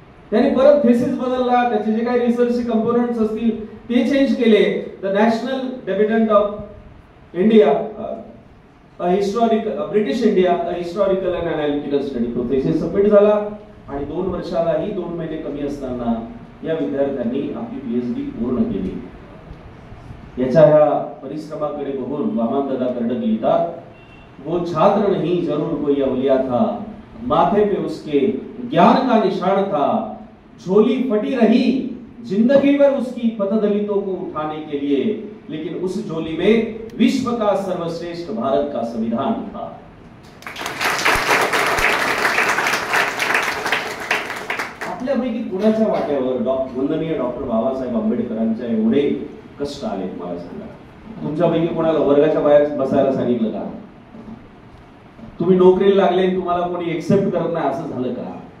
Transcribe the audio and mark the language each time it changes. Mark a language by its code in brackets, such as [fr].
[mr] त्याने परत थेसिस बदलला, त्याचे जे काही रिसर्चचे कंपोनंट्स असतील ते चेंज केले. [en] The national debutant of India, British India, historical and analytical study. [mr] तो थेसिस सबमिट झाला आणि 2 वर्षालाही 2 महिने कमी असताना या विद्यार्थ्यांनी आपली पीएचडी पूर्ण केली. याच्या ह्या परिश्रमाकडे बघून वामन दादा कर्डक लिहितात, [hi] वो छात्र नहीं जरूर कोई अवलिया था, माथे पे उसके ज्ञान का निशान था, झोली फटी रही जिंदगी भर उसकी पथदलितों को उठाने के लिए, लेकिन उस झोली में विश्व का सर्वश्रेष्ठ भारत का संविधान था. [mr] आपल्यापैकी कुणाच्या वाट्यावर वंदनीय डॉक्टर बाबासाहेब आंबेडकरांच्या एवढे कष्ट आले मला सांगा? तुमच्यापैकी कोणाला वर्गाच्या बाहेर बसायला सांगितलं का? तुम्ही नोकरीला लागले, तुम्हाला कोणी एक्सेप्ट करत नाही असं झालं का?